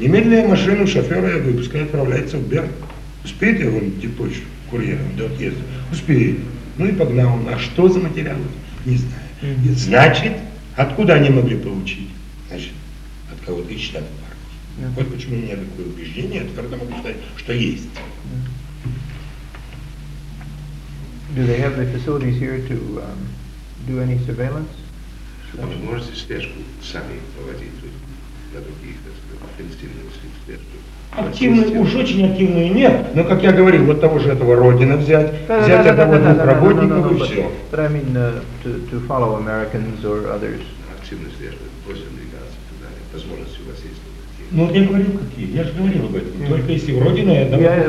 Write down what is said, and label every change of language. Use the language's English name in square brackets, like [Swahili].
[Russian] Немедленно машину шофера, я говорю, пускай отправляется в Берн. Успеет я вам идти почту курьером до отъезда? Успеет. Ну и погнал он. А что за материалы? Не знаю. И, значит, откуда они могли получить? Значит, от кого-то из штаба партии. [English] Yeah. [Russian] Вот почему у меня такое убеждение, я твердо могу сказать, что есть. [English] Yeah. Do they have the facilities here to do any surveillance? [Russian] Возможности слежку сами проводить на других, так сказать, интенсивных слежку. Активную, уж очень активную нет, но, как я говорил, вот того же этого Родина взять, взять этого двух работников и все. [English] But I mean to follow Americans or others. [Russian] Активную слежку, просим двигаться туда, возможности у вас есть. Ну, я говорил, какие? Я же говорил об этом. Только если в Родину, я дам двух